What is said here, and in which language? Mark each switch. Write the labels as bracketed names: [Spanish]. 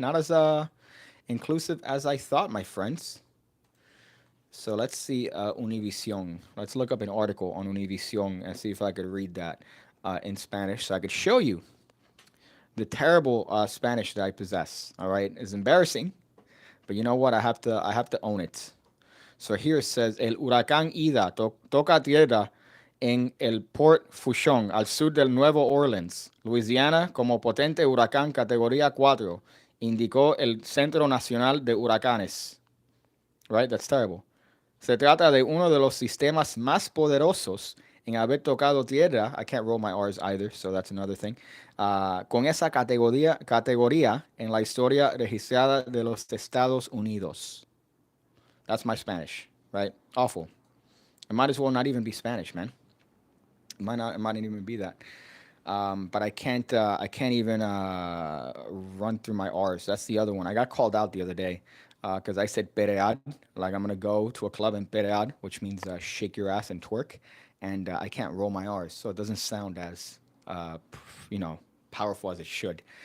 [English] Not as inclusive as I thought, my friends. So let's see Univision. Let's look up an article on Univision and see if I could read that in Spanish so I could show you the terrible Spanish that I possess. All right, it's embarrassing, but you know what? I have to own it. So here it says [Spanish] el huracán Ida toca tierra en el Port Fourchon, al sur del Nuevo Orleans, Louisiana, como potente huracán categoría 4, indicó el Centro Nacional de Huracanes. [English] Right? That's terrible. [Spanish] Se trata de uno de los sistemas más poderosos en haber tocado tierra. [English] I can't roll my R's either, so that's another thing. [Spanish] Con esa categoría en la historia registrada de los Estados Unidos. [English] That's my Spanish, right? Awful. It might as well not even be Spanish, man. It might not even be that. But I can't even run through my R's. That's the other one. I got called out the other day because I said peread, like I'm gonna go to a club and peread, which means shake your ass and twerk, and I can't roll my R's, so it doesn't sound as you know powerful as it should.